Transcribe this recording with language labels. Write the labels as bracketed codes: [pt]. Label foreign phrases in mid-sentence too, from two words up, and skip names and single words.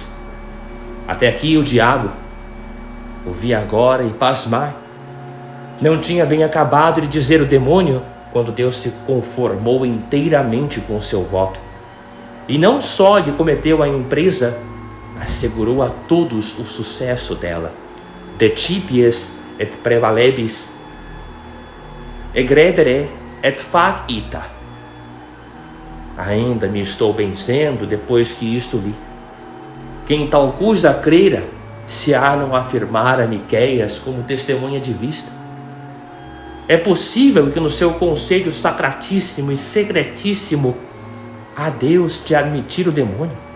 [pt] Até aqui o diabo, ouvi agora e pasmai. Não tinha bem acabado de dizer o demônio, quando Deus se conformou inteiramente com o seu voto. E não só lhe cometeu a empresa, assegurou a todos o sucesso dela. [la] Decipies et prevalebis, egredere et fac ita. [pt] Ainda me estou benzendo depois que isto li. Quem tal coisa creira, se há não afirmar a Miqueias como testemunha de vista. É possível que no seu conselho sacratíssimo e secretíssimo há Deus te admitir o demônio.